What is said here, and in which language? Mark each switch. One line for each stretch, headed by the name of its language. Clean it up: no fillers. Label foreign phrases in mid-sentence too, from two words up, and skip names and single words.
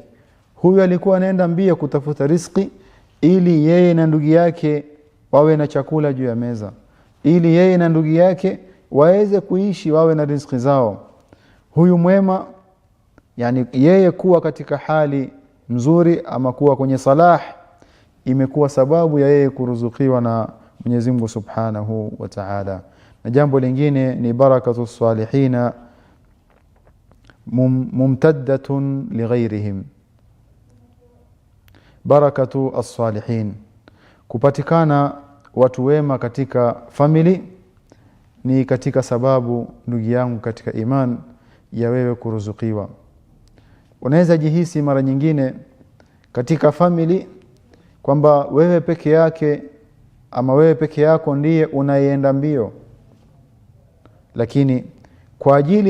Swahili: Huyu alikuwa anaenda mbio kutafuta riziki ili yeye na ndugu yake wawe na chakula juu ya meza, ili yeye na ndugu yake waweze kuishi, wawe na riziki zao. Huyu mwema, yani yeye kuwa katika hali nzuri ama kuwa kwenye salah, imekuwa sababu ya yeye kuruzukiwa na Mwenyezi Mungu
Arabic: سبحانه وتعالى.
Swahili: Na jambo lingine ni
Arabic: بركة الصالحين ممتدة لغيرهم. بركة الصالحين,
Swahili: kupatikana watu wema katika family ni katika sababu ndugu yangu katika iman ya wewe kuruzukiwa. Unaweza jihisi mara nyingine katika family kwamba wewe peke yake ama wewe peke yako ndiye unayeenda mbio, lakini kwa ajili